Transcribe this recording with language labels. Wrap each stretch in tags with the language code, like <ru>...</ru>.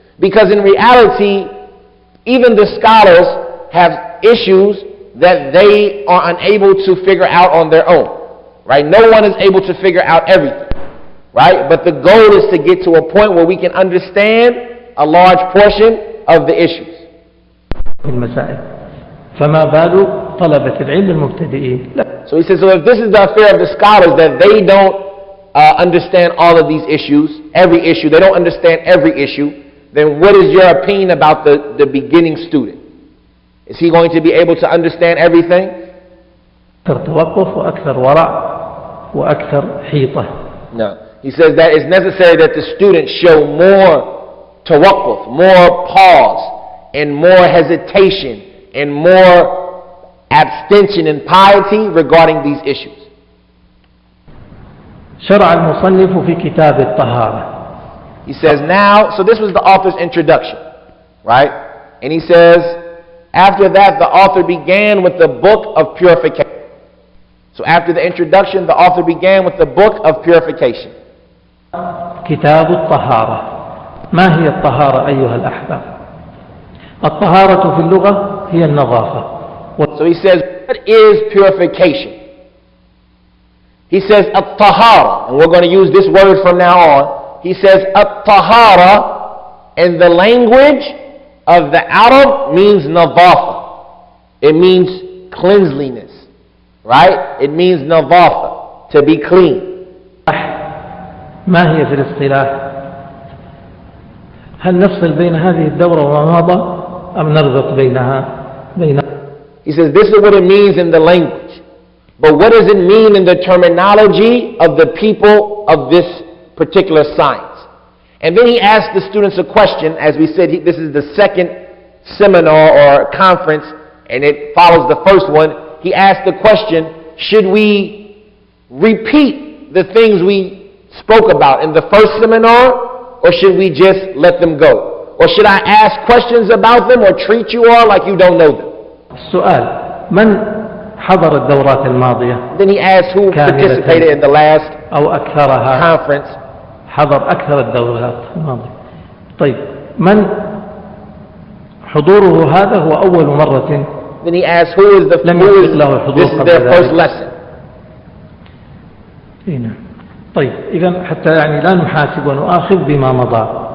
<en>Because in reality, even the scholars have issues that they are unable to figure out on their own, right? No one is able to figure out everything, right? But the goal is to get to a point where we can understand a large portion of the issues.</en> <ar>المسائل فما بال طلبة العلم المبتدئين.</ar> <en>So he says, so if this is the affair of the scholars, that they don't understand all of these issues, every issue, they don't understand every issue, then what is your opinion about the beginning student? Is he going to be able to understand everything?</en> <ar>أكثر توقف وأكثر ورع وأكثر حيطة.</ar> <en>No. He says that it's necessary that the student show more tawaqquf, more pause, and more hesitation, and more abstention and piety regarding these issues.</en> <ar>شرع المصنف في كتاب الطهارة.</ar> <en>He says now, so this was the author's introduction, right? And he says, after that the author began with the book of purification. So after the introduction, the author began with the book of purification.</en> <ar>كتاب الطهارة. ما هي الطهارة أيها الأحباب؟ الطهارة في اللغة هي النظافة.</ar> <en>So he says, what is purification? He says, at-Tahara, and we're going to use this word from now on. He says, at-Tahara, in the language of the Arab, means nadafa. It means cleanliness, right? It means nadafa, to be clean.</en> <ar>ما هي في الاصطلاح؟ هل نفصل بين هذه الدورة وما مضى أم نربط بينها؟</ar> <en>He says, this is what it means in the language. But what does it mean in the terminology of the people of this particular science? And then he asked the students a question. As we said, this is the second seminar or conference, and it follows the first one. He asked the question, should we repeat the things we spoke about in the first seminar, or should we just let them go? Or should I ask questions about them or treat you all like you don't know them?</en> <ar>السؤال من حضر الدورات الماضية؟</ar> <en>Then he asked who participated in the last</en> <ar>أو أكثرها</ar> <en>conference.</en> <ar>حضر أكثر الدورات الماضية. طيب من حضوره هذا هو أول مرة؟</ar> <en>Then he asked who is this is their first lesson.</en> <ar>طيب إذا حتى يعني لا نحاسب ونؤاخذ بما مضى.</ar>